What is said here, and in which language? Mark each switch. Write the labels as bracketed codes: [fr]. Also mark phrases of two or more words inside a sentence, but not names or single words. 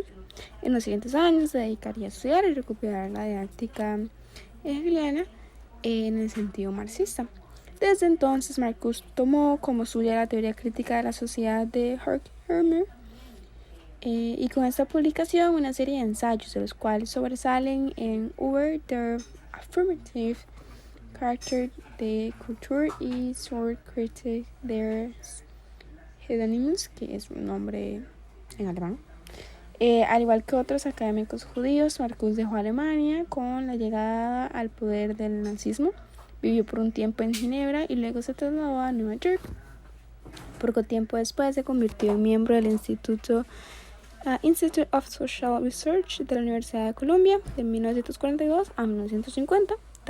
[es] En los siguientes años se dedicaría a estudiar y recuperar la didáctica hegeliana en el sentido marxista. Desde entonces, Marcuse tomó como suya la teoría crítica de la sociedad de Horkheimer y con esta publicación una serie de ensayos, de los cuales sobresalen en Über der Affirmative Charakter der Kultur y zur Kritik des Hedonismus, que es un nombre en alemán. Al igual que otros académicos judíos, Marcuse dejó Alemania con la llegada al poder del nazismo. Vivió por un tiempo en Ginebra y luego se trasladó a Nueva York. Poco tiempo después se convirtió en miembro del Instituto Institute of Social Research de la Universidad de Columbia de 1942 a 1950.